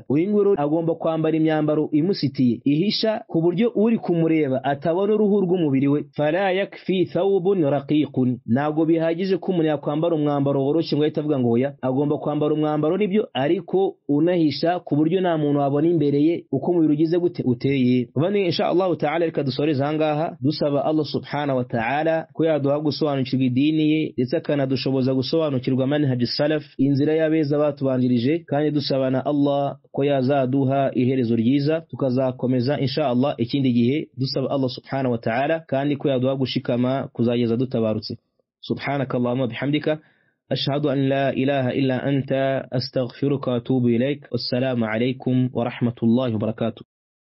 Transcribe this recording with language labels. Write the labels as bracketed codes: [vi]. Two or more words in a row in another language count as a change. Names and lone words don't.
[rw] Uyu nguyu agomba kwambara imyambaro imusitiye ihisha ku buryo uri kumureba atabona uruhu rw'umubiri we. [ar] فلا يكفي ثوب رقيق, [rw] nago bihagije ko umuntu yakwambara umwambaro woroshye ngo ahita avuga ngo oya, agomba kwambara umwambaro nibyo ariko unahisha ku buryo nta muntu wabona imbere ye uko umubiri ugize gute uteye. Bane [ar] إن شاء الله تعالى [rw] reka dusoreza ahangaha dusaba [ar] الله سبحانه وتعالى [rw] ko yaduha gusobanukirwa idini ye ndetse akanadushoboza gusobanukirwa [ar] منهج السلف, [rw] inzira y'abeza batubanjirije, kandi dusabana Allah ko yazaduha iherezo ryiza tukazakomeza [ar] إن شاء الله [rw] ikindi gihe, dusaba [ar] الله سبحانه وتعالى [rw] kandi ko yaduha gushikama kuzageza dutabarutse. [ar] سبحانك اللهم وبحمدك أشهد أن لا إله إلا أنت أستغفرك وأتوب إليك. والسلام عليكم ورحمة الله وبركاته.